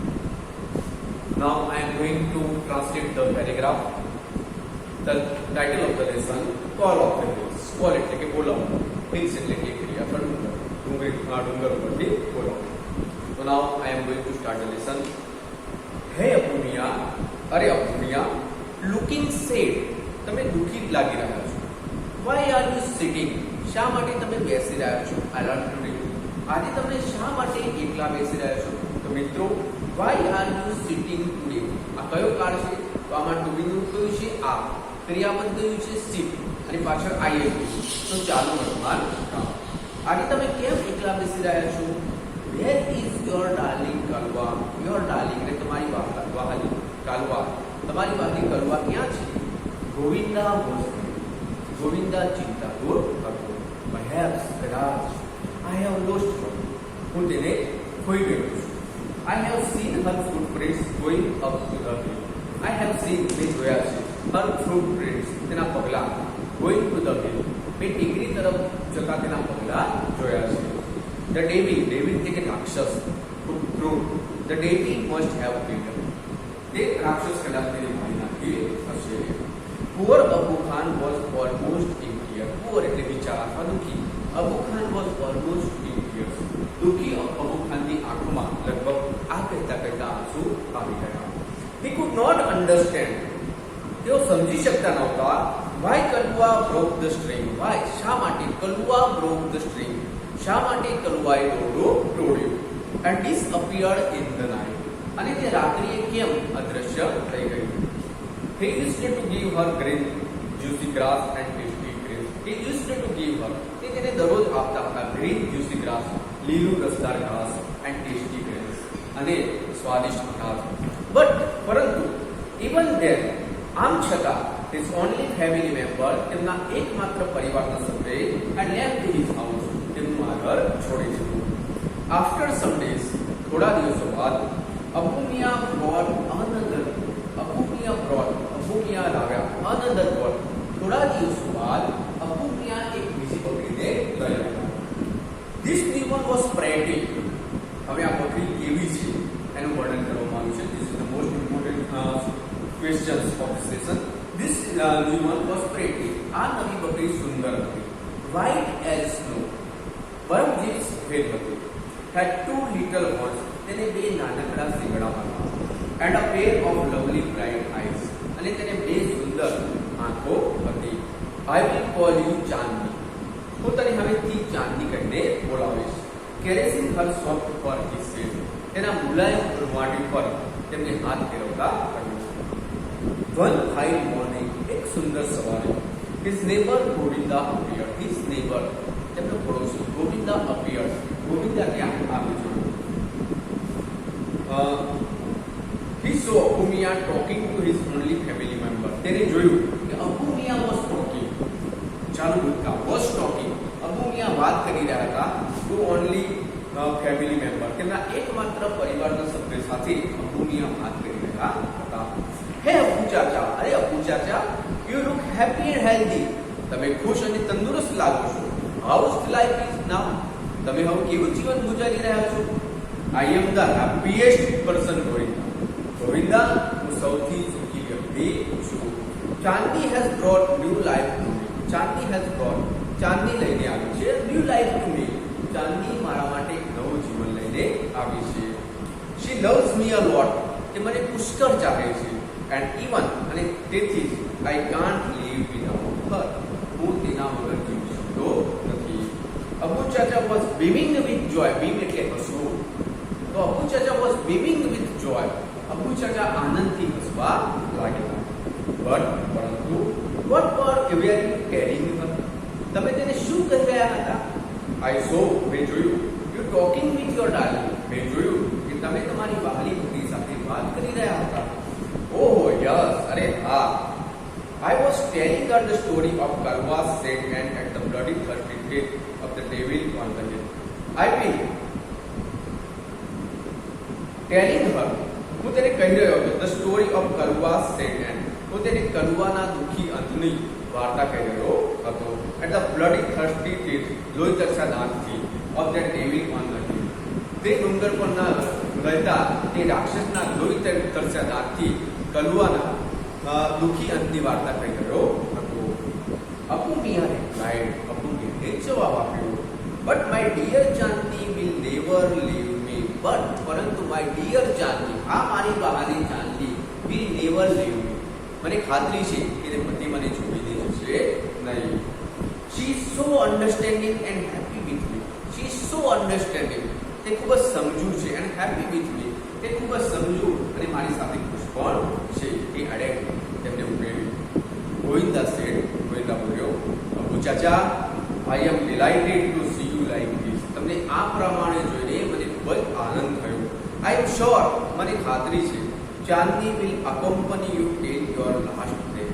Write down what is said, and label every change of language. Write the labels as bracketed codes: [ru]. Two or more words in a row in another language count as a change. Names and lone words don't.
[en] Now I am going to translate the paragraph. The title of the lesson, Call of the Hills. [gu] Call એટલે કે બોલાવવું, hills એટલે કે ક્રિયા પર ડુંગર પરથી બોલાવવું. [en] So now I am going to start the lesson. Hey અપુનિયા, અરે અપુનિયા, looking sad. [gu] તમે દુઃખી લાગી રહ્યા છો. [en] Why are you sitting? [gu] શા માટે તમે બેસી રહ્યા છો? [en] I learned today. [gu] આજે તમે શા માટે એકલા બેસી રહ્યા છો? તો મિત્રો, [en] why are you sitting today? [gu] આ કયો કાળ છે? તો આમાં [en] to be [gu] નું કયું છે? આ ક્રિયાપદ કયું છે? sit. અને પાછળ ing. તો ચાલુ વર્તમાન કાળ. આજે તમે કેમ એકલા બેસી રહ્યા છો? [en] Where is your darling કલવા? Your darling [gu] એટલે તમારી વહાલી કલવા. તમારી વહાલી કલવા ક્યાં છે? ગોવિંદા was ગોવિંદા ચિંતાતુર હતો. [en] Perhaps કદાચ I have lost her. [gu] હું તેને ખોઈ ગયો છું. [en] I have seen her footprints going up to the hill. I have seen [gu] મેં જોયા છે [en] her footprints [gu] તેના પગલા [en] going to the hill [gu] મેં ટેકરી તરફ જતા તેના પગલા જોયા છે. [en] The devil [gu] એટલે કે રાક્ષસ cruel. [en] The devil must have killed. [gu] તે રાક્ષસ કદાચ તેને મારી નાખી હશે. [en] Poor Abu Khan was almost in tears. [gu] Poor એટલે બિચારા અથવા દુખી. [en] Abu Khan was almost in tears. tears. [gu] દુઃખી અબુ ખાનની આંખોમાં લગભગ આ કહેતા કહેતા આંસુ આવી ગયા. [en] He could not understand. [gu] તેઓ સમજી શકતા નહોતા. [en] Why કલુઆ broke the string? Why? [gu] શા માટે [en] કલુઆ broke the string? [gu] શા માટે કલુઆએ દોરડો તોડ્યો? [en] And disappeared in the night. [gu] અને તે રાત્રિએ કેમ અદૃશ્ય થઈ ગઈ? [en] He used to give her green juicy grass and tasty grass. He used to give her. [gu] તે તેને દરરોજ આપતા હતા [en] green juicy grass, [gu] લીલું રસદાર ઘાસ [en] and tasty grass. [gu] અને સ્વાદિષ્ટ ઘાસ. [en] But પરંતુ even then, [gu] આમ છતાં [en] his only family member, [gu] તેમના એકમાત્ર પરિવારના સભ્યએ [en] had left his house, [gu] તેમનું આ ઘર છોડી દીધું. [en] After some days, [gu] થોડા દિવસો બાદ, અબુ મિયા લાવ્યા [en] another bird. [gu] થોડા દિવસો બાદ અબુ મિયા એક બીજી બકરીને લઈ આવ્યા. [en] This new one was pretty. [gu] હવે આ બકરી કેવી છે એનું વર્ણન કરવામાં આવ્યું છે. [en] This is the most important questions of this lesson. This new one was pretty. [gu] આ નવી બકરી સુંદર હતી. [en] White as snow. [gu] બરફ જેવી સફેદ હતી. [en] Had two little horns. [gu] તેને બે નાનકડા શિંગડા હતા. [en] And a pair of lovely bright eyes. [gu] અને તેને બે સુંદર આંખો હતી. [en] I will call you [gu] ચાંદની. હું તને હવેથી ચાંદની કહીને બોલાવીશ. [en] Caressing her soft fur, he said. [gu] તેના મુલાયમ રૂંવાટી પર તેમને હાથ ફેરવતા કહ્યું. [en] One fine morning, [gu] એક સુંદર સવારે, [en] his neighbor ગોવિંદા appeared. His neighbor, [gu] તેમનો પડોશી ગોવિંદા appeared. ગોવિંદા ત્યાં આવી જોયું. [en] He saw Abu Miya talking to his only family member. [gu] તેને જોયું કે અબુ મિયા [en] was talking. [gu] ચાલુ ભૂતકાળ [en] was talking. [gu] અબુ મિયા વાત કરી રહ્યા હતા [en] to only family member. [gu] તેમના એકમાત્ર પરિવારના સભ્ય સાથે અબુ મિયા વાત કરી રહ્યા હતા. હે અબુ ચાચા, અરે અબુ ચાચા, [en] you look happy and healthy. [gu] તમે ખુશ અને તંદુરસ્ત લાગો છો. [en] How's life is now? [gu] તમે હવે કેવું જીવન ગુજારી રહ્યા છો? [en] I am the happiest person, [gu] ગોવિંદા, હું સૌથી સુખી વ્યક્તિ છું. [en] ચાંદની has brought new life to me. ચાંદની has brought, [gu] ચાંદની લઈને આવી છે [en] new life to me. [gu] ચાંદની મારા માટે એક નવું જીવન લઈને આવી છે. [en] She loves me a lot. [gu] તે મને પુષ્કળ ચાહે છે. [en] And even, [gu] અને તેથી [en] I can't live without her. [gu] હું તેના વગર જીવી શકતો નથી. અબુ ચાચા [en] was beaming with joy. beam [gu] એટલે હસવું. તો [en] અબુ ચાચા was beaming with joy. [gu] અબુ ચાચા આનંદથી હસવા લાગ્યા. [en] But પરંતુ what were you telling her? [gu] તમે તેને શું કહી રહ્યા હતા? [en] I saw, [gu] મેં જોયું, [en] you talking with your darling. [gu] મેં જોયું કે તમે તમારી વહાલી પુત્રી સાથે વાત કરી રહ્યા હતા. [en] Oh yes, [gu] અરે હા. [en] I was telling her the story of Kalwa's sad hand and the bloody thirsty death of the devil on the hill. I will telling her, [gu] હું તેને કહી રહ્યો હતો [en] the story of Kalwa's sad hand. [gu] હું તેને કલુઆના દુઃખી અંતની વાર્તા કહી રહ્યો હતો. [en] And the bloody thirsty teeth, [gu] લોહી તરસ્યા દાંતથી [en] of the devil on the hill. [gu] તે ડુંગર પરના રહેતા તે રાક્ષસના લોહી તરસ્યા દાંતથી કલુઆના દુઃખી અંતની વાર્તા કહી રહ્યો હતો. અબુ મિયા replied. અબુ મિયાએ જવાબ આપ્યો. [en] But my dear ચાંદની will never leave me. But પરંતુ my dear ચાંદની, [gu] આ મારી વહાલી [en] ચાંદની will never leave me. [gu] મને ખાતરી છે કે તે પતિ મને છોડીને જશે નહીં. [en] She is so understanding and happy with me. She is so understanding. [gu] તે ખૂબ જ સમજુ છે [en] and happy with me. [gu] તે ખૂબ જ સમજુ અને મારી સાથે ખુશ પણ છે. એ અડેક તેમને ઉમેર્યું. ગોવિંદા said, ગોવિંદા બોલ્યો, અબુ ચાચા, [en] I am delighted to see you like this. [gu] તમને આ પ્રમાણે જોઈને મને ખૂબ જ આનંદ થયો. [en] I am sure, [gu] મને ખાતરી છે, [en] ચાંદની will accompany you till your last breath.